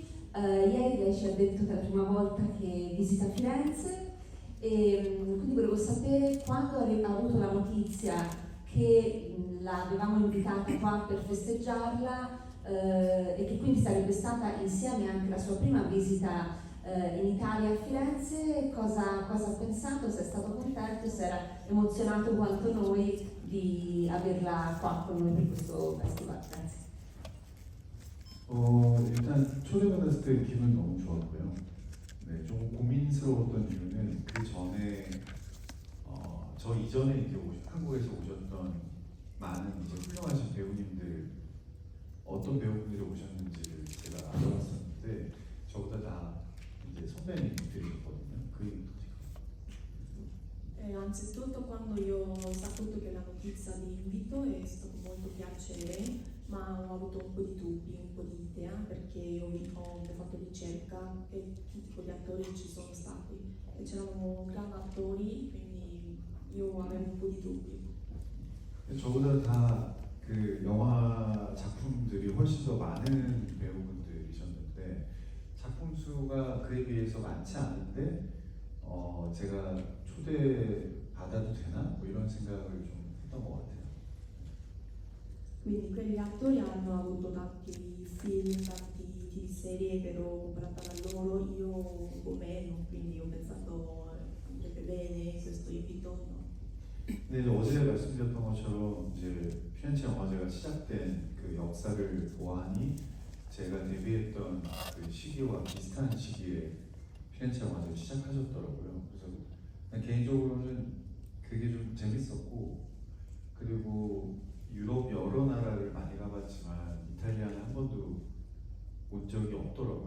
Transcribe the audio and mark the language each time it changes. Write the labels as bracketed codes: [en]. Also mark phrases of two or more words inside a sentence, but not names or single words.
[it] Ieri lei ci ha detto che è la prima volta che visita Firenze e quindi volevo sapere quando ha avuto la notizia che l'avevamo invitata qua per festeggiarla e che quindi sarebbe stata insieme anche la sua prima visita in Italia a Firenze, cosa ha pensato, se è stato contento, se era emozionato quanto noi di averla qua con noi per questo festival. Grazie. [ko] 일단 초대받았을 때 기분 너무 좋았고요. 네, 좀 고민스러웠던 이유는 그 전에 저 이전에 이제 한국에서 오셨던 많은 이제 훌륭하신 배우님들 어떤 배우분들이 오셨는지를 제가 알아봤었는데 저보다 다 이제 선배님들이셨거든요. 그 [it] Anzitutto quando io ho saputo che la notizia di invito è stato molto piacere, ma ho avuto un po' di dubbi, un po' di idea, perché ho fatto ricerca e tutti quegli attori ci sono stati e c'erano grandi attori, quindi io avevo un po' di dubbi. [ko] 저보다 다 그 영화 작품들이 훨씬 더 많은 배우분들이셨는데 작품 수가 그에 비해서 많지 않은데 제가 초대 받아도 되나? 뭐 이런 생각을 좀 했던 것 같아요. [it] Quindi quegli attori hanno avuto tanti film, tanti TV serie, però comparata a loro io un po' meno, quindi ho pensato andrebbe bene questo invito. No? [ko] 근데 이제 어제 말씀드렸던 것처럼 이제 피렌체 영화제가 시작된 그 역사를 보아하니 제가 데뷔했던 그 시기와 비슷한 시기에 피렌체 영화제를 시작하셨더라고요. 그래서 개인적으로는 그게 좀 재밌었고 그리고 유럽 여러 나라를 많이 가봤지만 이탈리아는 한 번도 온 적이 없더라고요.